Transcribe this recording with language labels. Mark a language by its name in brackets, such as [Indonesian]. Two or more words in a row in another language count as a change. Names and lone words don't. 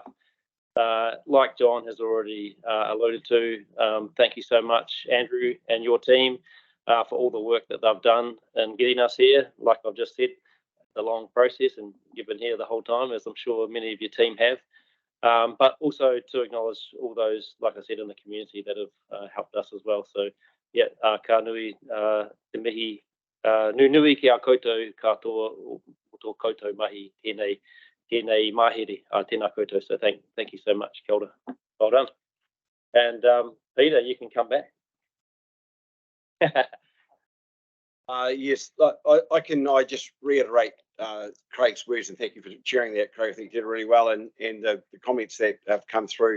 [English] Like John has already alluded to, thank you so much, Andrew, and your team for all the work that they've done in getting us here. Like I've just said, a long process, and you've been here the whole time, as I'm sure many of your team have. But also to acknowledge all those, like I said, in the community that have helped us as well. So yeah, [Māori] ka nui te mihi, nui ki a koutou katoa o tō koutou mahi tēnei mahere tēnā koutou. [English] So thank you so much. [Māori] Kia ora. [English] Well done. And Peter, you can come back. Yes, I just reiterate Craig's words, and thank you for sharing that, Craig. I think you did really well, and the comments that have come through.